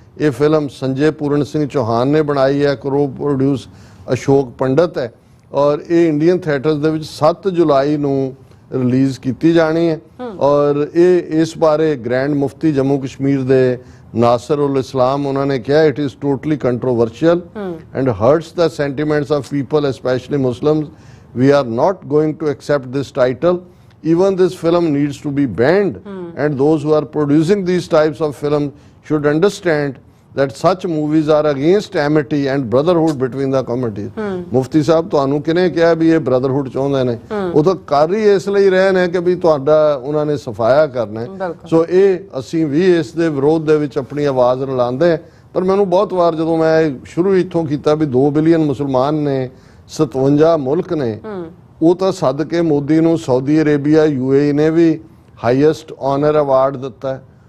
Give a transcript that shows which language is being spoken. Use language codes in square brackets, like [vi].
[pa] ਇਹ ਫਿਲਮ ਸੰਜੇ ਪੂਰਨ ਸਿੰਘ ਚੌਹਾਨ ਨੇ ਬਣਾਈ ਹੈ, ਕੋ ਪ੍ਰੋਡਿਊਸ ਅਸ਼ੋਕ ਪੰਡਤ ਹੈ, ਔਰ ਇਹ ਇੰਡੀਅਨ ਥੀਏਟਰਸ ਦੇ ਵਿੱਚ 7 ਜੁਲਾਈ ਨੂੰ ਰਿਲੀਜ਼ ਕੀਤੀ ਜਾਣੀ ਹੈ। ਔਰ ਇਹ ਇਸ ਬਾਰੇ ਗ੍ਰੈਂਡ ਮੁਫਤੀ ਜੰਮੂ ਕਸ਼ਮੀਰ ਦੇ ਨਾਸਰ ਉਲ ਇਸਲਾਮ ਉਹਨਾਂ ਨੇ ਕਿਹਾ [en] It is totally controversial and hurts the sentiments of people specially Muslims. We are not going to accept this title. Even this film needs to be banned, and those who are producing these types of films should understand that such movies are against amity and brotherhood between the communities. [pa] ਮੁਫਤੀ ਸਾਹਿਬ ਤੁਹਾਨੂੰ ਕਿਹਨੇ ਕਿਹਾ ਵੀ ਇਹ brotherhood ਚਾਹੁੰਦੇ ਨੇ? ਉਹ ਤਾਂ ਕਰ ਹੀ ਇਸ ਲਈ ਰਹੇ ਨੇ ਕਿ ਵੀ ਤੁਹਾਡਾ ਉਹਨਾਂ ਨੇ ਸਫਾਇਆ ਕਰਨਾ ਹੈ। ਸੋ ਇਹ ਅਸੀਂ ਵੀ ਇਸ ਦੇ ਵਿਰੋਧ ਦੇ ਵਿੱਚ ਆਪਣੀ ਆਵਾਜ਼ ਰਲਾਉਂਦੇ। ਪਰ ਮੈਨੂੰ ਬਹੁਤ ਵਾਰ ਜਦੋਂ ਮੈਂ ਸ਼ੁਰੂ ਇੱਥੋਂ ਕੀਤਾ ਵੀ 2 ਬਿਲੀਅਨ ਮੁਸਲਮਾਨ ਨੇ, 57 ਮੁਲਕ ਨੇ, ਉਹ ਤਾਂ ਸੱਦ ਕੇ ਮੋਦੀ ਨੂੰ ਸਾਊਦੀ ਅਰੇਬੀਆ UAE ਨੇ ਵੀ ਹਾਈਐਸਟ ਆਨਰ ਅਵਾਰਡ ਦਿੱਤਾ।